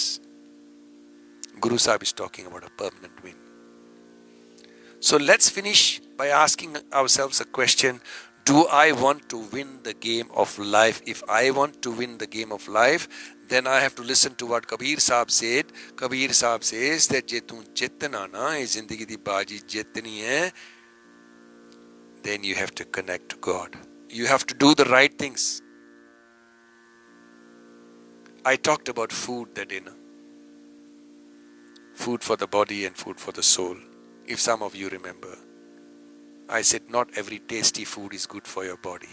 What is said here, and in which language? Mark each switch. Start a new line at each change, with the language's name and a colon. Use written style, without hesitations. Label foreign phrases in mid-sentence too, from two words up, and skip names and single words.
English: Guru Sahib is talking about a permanent win. So let's finish by asking ourselves a question. Do I want to win the game of life? If I want to win the game of life, then I have to listen to what Kabir Sahib said. Kabir Sahib says that
Punjabi: ਜੇ ਤੂੰ ਜਿੱਤਣਾ ਨਾ, ਯੇ ਜ਼ਿੰਦਗੀ ਦੀ ਬਾਜ਼ੀ ਜਿੱਤਣੀ ਹੈ,
English: then you have to connect to God. You have to do the right things. I talked about food that day, no? Food for the body and food for the soul. If some of you remember, I said not every tasty food is good for your body.